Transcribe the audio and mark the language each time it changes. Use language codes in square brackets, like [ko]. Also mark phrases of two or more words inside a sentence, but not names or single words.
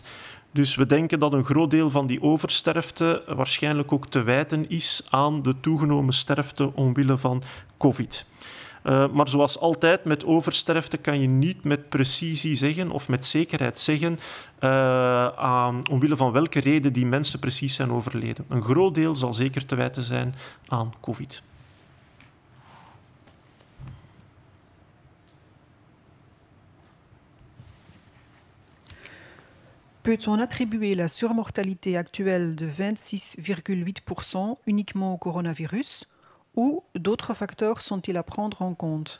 [nl] Dus we denken dat een groot deel van die oversterfte waarschijnlijk ook te wijten is aan de toegenomen sterfte omwille van COVID. Maar zoals altijd met oversterfte kan je niet met precisie zeggen of met zekerheid zeggen omwille van welke reden die mensen precies zijn overleden. Een groot deel zal zeker te wijten zijn aan COVID. [fr] Peut-on attribuer la surmortalité actuelle de 26,8% uniquement au coronavirus ou d'autres facteurs sont-ils à prendre en compte?